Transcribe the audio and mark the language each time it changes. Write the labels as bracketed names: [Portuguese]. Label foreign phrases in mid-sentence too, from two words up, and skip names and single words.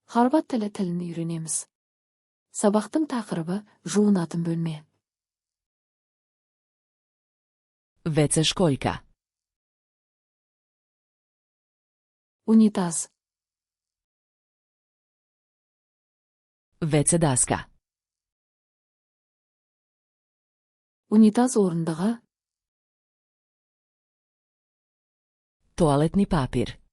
[Kazakh] Хорват тілін үйренеміз. Сабақтың тақырыбы жуынатын бөлме. [Croatian] WC školjka. [Kazakh] Унитаз. [Croatian] WC daska. [Kazakh] Унитаз орындығы. [Croatian] Туалетni papir.